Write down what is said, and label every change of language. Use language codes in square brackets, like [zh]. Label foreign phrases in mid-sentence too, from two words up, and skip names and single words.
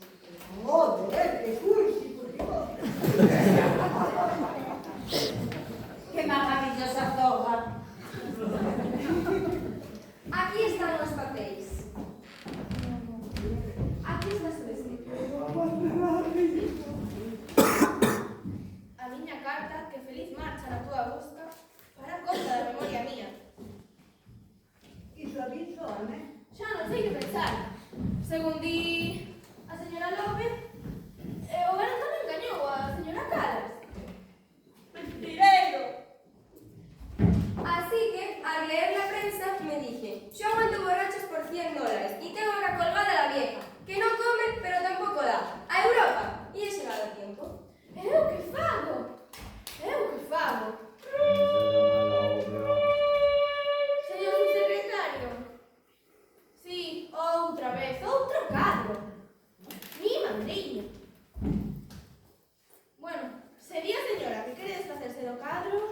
[es] Joder, que cursi, por Dios. ¡Qué maravillosa toga! Aquí están los papeles. Aquí está su vestido. [gl] A miña carta que feliz marcha na túa busca para conta da memoria mía. Iso avisóme. Xa non sei que pensar. Según di a señora López, o varón tamén engañou a señora Calas. ¡Mentireiro! [es] Así que, al leer la prensa, me dije, yo aguanto borrachos por $100 y tengo acá colgada a la vieja, que no come pero tampoco da, a Europa. Y he llegado a tiempo. [gl] Eu que fago? Señor subsecretario. Sí, outra vez, outro cadro. Mi madriña. Bueno, sería señora que quere desfacerse do cadro?